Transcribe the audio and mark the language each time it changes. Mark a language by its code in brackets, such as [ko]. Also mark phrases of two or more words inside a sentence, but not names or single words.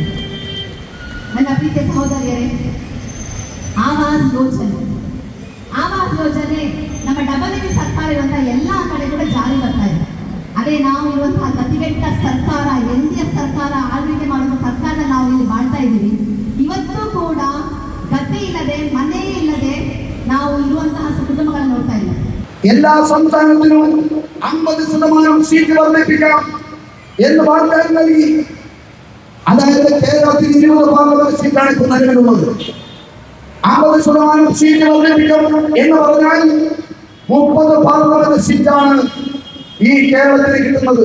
[kn] ನನ್ನ ಪ್ರೀತಿಯ ಸಹೋದರಿಯರೇ, ಆವಾಸ್ ಯೋಜನೆ ನಮ್ಮ ಡಬಲ್ ಸರ್ಕಾರ ಇರುವಂತಹ ಎಲ್ಲಾ ಕಡೆ ಕೂಡ ಜಾರಿ ಬರ್ತಾ ಇದೆ. ಅದೇ ನಾವು ಇರುವಂತಹ ಗತಿಗೆಟ್ಟ ಸರ್ಕಾರ, ಎನ್ಡಿಎಫ್ ಸರ್ಕಾರ ಆಳ್ವಿಕೆ ಮಾಡುವ ಸರ್ಕಾರ ನಾವು ಇಲ್ಲಿ ಮಾಡ್ತಾ ಇದ್ದೀವಿ. ಇವತ್ತು ಕೂಡ ಗತಿ ಇಲ್ಲದೆ, ಮನೆ ಇಲ್ಲದೆ ನಾವು ಇರುವಂತಹ ಕುಟುಂಬಗಳನ್ನು ನೋಡ್ತಾ ಇದ್ದೀವಿ. [ml] എല്ലാ സംസ്ഥാനത്തിനും 50% സീറ്റ് വർദ്ധിപ്പിക്കണം എന്ന് വാഗ്ദാനം നൽകി. അതായത് കേരളത്തിൽ 20 പാർലമെന്റ് സീറ്റാണ് ഇപ്പോൾ നിലവിലുള്ളത്. 50% സീറ്റ് വർദ്ധിപ്പിക്കണം എന്ന് പറഞ്ഞാൽ 30 പാർലമെന്റ് സീറ്റാണ് ഈ കേരളത്തിന് കിട്ടുന്നത്.